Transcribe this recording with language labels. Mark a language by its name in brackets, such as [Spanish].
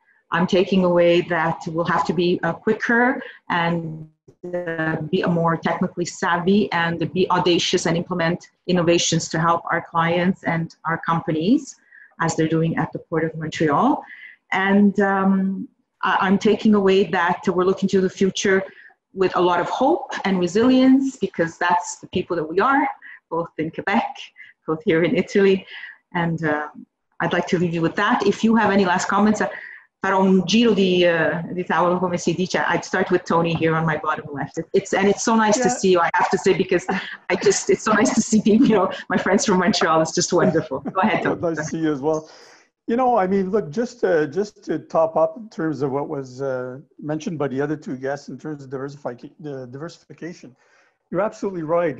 [English] I'm taking away that we'll have to be quicker and be more technically savvy and be audacious and implement innovations to help our clients and our companies, as they're doing at the Port of Montreal. And I'm taking away that we're looking to the future with a lot of hope and resilience, because that's the people that we are, both in Quebec, both here in Italy. And I'd like to leave you with that. If you have any last comments, [Italian] farò un giro di tavolo, come si dice. [English] I'd start with Tony here on my bottom left. It's so nice to see you, I have to say, because it's so nice to see people, you know, my friends from Montreal. It's just wonderful. Go ahead, Tony. Nice to see you as well. You know, I mean, look, just to top up in terms of what was mentioned by the other two guests in terms of diversification, you're absolutely right.